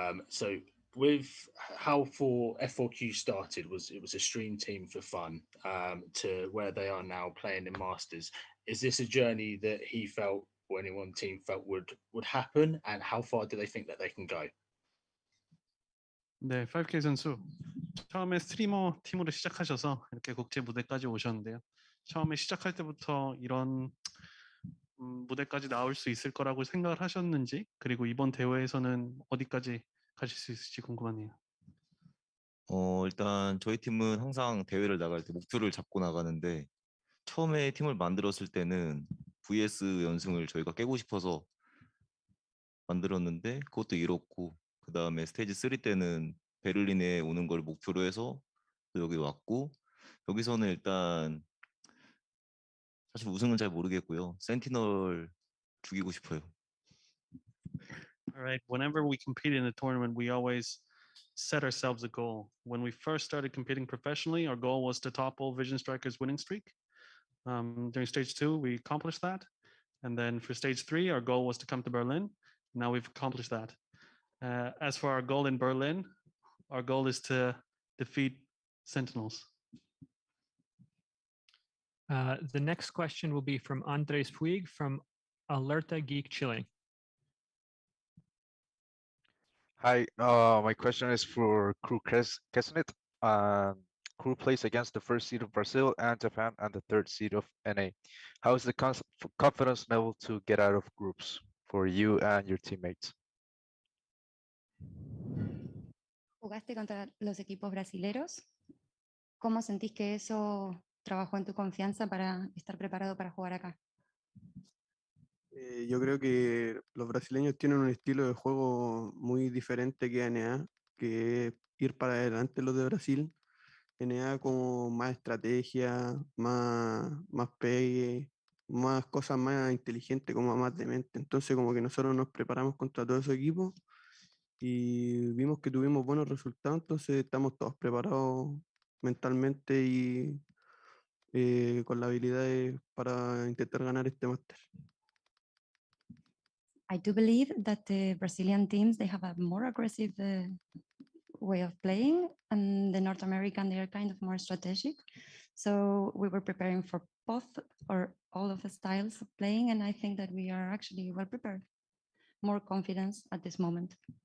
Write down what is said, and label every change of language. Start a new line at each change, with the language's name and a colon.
English: So with how F4Q started, it was a stream team for fun to where they are now playing in Masters. Is this a journey that he felt or anyone team felt would happen, and how far do they think that they can go?
Korean: 네, 5K 선수. 처음에 스트리머 팀으로 시작하셔서 이렇게 국제 무대까지 오셨는데요. 처음에 시작할 때부터 이런 무대까지 나올 수 있을 거라고 생각을 하셨는지, 그리고 이번 대회에서는 어디까지 가실 수 있을지 궁금하네요. 일단 저희 팀은 항상 대회를 나갈 때 목표를 잡고 나가는데 처음에 팀을 만들었을 때는 VS 연승을 저희가 깨고 싶어서 만들었는데 그것도 이뤘고 그 다음에 스테이지 3 때는 베를린에 오는 걸 목표로 해서 여기 왔고 여기서는 일단 사실 우승은 잘 모르겠고요. 센티널 죽이고 싶어요.
English: All right. Whenever we compete in a tournament, we always set ourselves a goal. When we first started competing professionally, our goal was to topple Vision Strikers' winning streak. During stage 2, we accomplished that. And then for stage 3, our goal was to come to Berlin. Now we've accomplished that. As for our goal in Berlin, our goal is to defeat Sentinels. The next question will be from Andres Puig from Alerta Geek Chile. Hi, my question is for Crew Kesnet. Crew plays against the first seed of Brazil and Japan and the third seed of NA. How is the confidence level to get out of groups for you and your teammates?
Spanish: ¿Jugaste contra los equipos brasileros? ¿Cómo sentís que eso trabajó en tu confianza para estar preparado para jugar acá? Yo creo que los brasileños tienen un estilo de juego muy diferente que NA, que es ir para adelante los de Brasil. NA como más estrategia, más pegue, más cosas más inteligentes, como más de mente. Entonces como que nosotros nos preparamos contra todo ese equipo y vimos que tuvimos buenos resultados, entonces estamos todos preparados mentalmente y con las habilidades para intentar ganar este máster.
English: I do believe that the Brazilian teams, they have a more aggressive way of playing, and the North American, they are kind of more strategic. So we were preparing for both or all of the styles of playing, and I think that we are actually well prepared, more confidence at this moment.